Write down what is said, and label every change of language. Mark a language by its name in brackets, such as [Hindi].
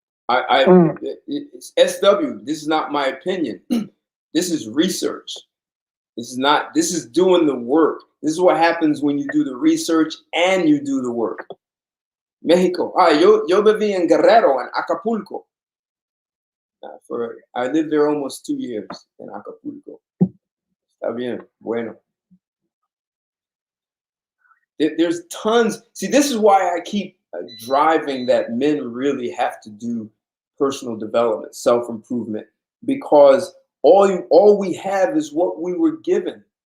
[English] It's SW. This is not my opinion. This is research. This is doing the work. This is what happens when you do the research and you do the work. Mexico. [Spanish] Yo viví en Guerrero, en Acapulco. [English] I lived there almost 2 years in Acapulco. [Spanish] Está bien, bueno. [English] There's tons. See, this is why I keep driving that men really have to do personal development, self-improvement, because all we have is what we were given.